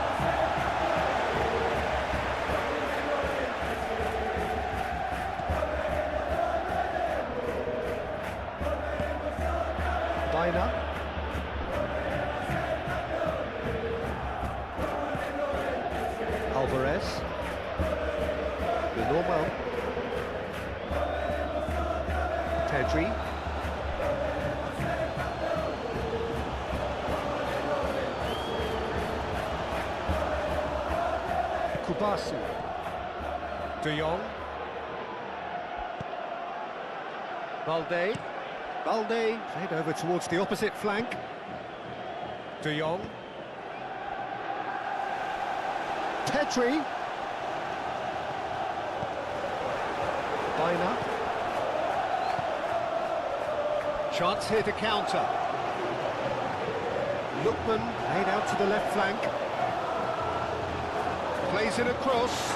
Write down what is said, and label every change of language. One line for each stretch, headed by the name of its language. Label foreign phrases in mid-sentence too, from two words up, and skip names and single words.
English: Bina. Alvarez. The normal. Pedri. Kubasi. De Jong. Balde. Balde, played over towards the opposite flank. De Jong. Pedri. Bina. Chance here to counter. Lookman, laid out to the left flank. Plays it across.